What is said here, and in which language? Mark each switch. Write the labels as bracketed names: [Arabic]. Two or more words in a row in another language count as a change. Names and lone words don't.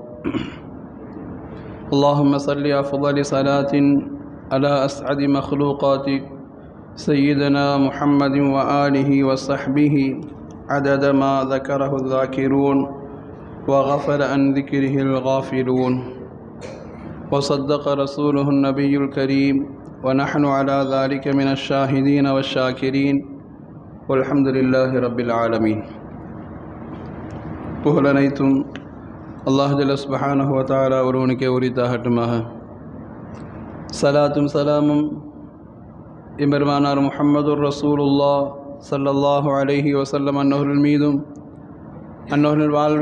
[Arabic] اللهم صل أفضل صلاة على أسعد مخلوقاتك سيدنا محمد وآله وصحبه عدد ما ذكره الذاكرون وغفل عن ذكره الغافلون، وصدق رسوله النبي الكريم، ونحن على ذلك من الشاهدين والشاكرين، والحمد لله رب العالمين. [Tamil] புகழனைத்தும் [Arabic] الله جل سبحانه وتعالى [Tamil] ஒருவனுக்கே உரித்தாகட்டுமாக. சலாத்தும் சலாமும் எம்பெருமானார் [Arabic] محمد رسول الله صلى الله عليه وسلم [Tamil] அன்னவர்கள் மீதும், அன்னவர்கள் வாழ்வை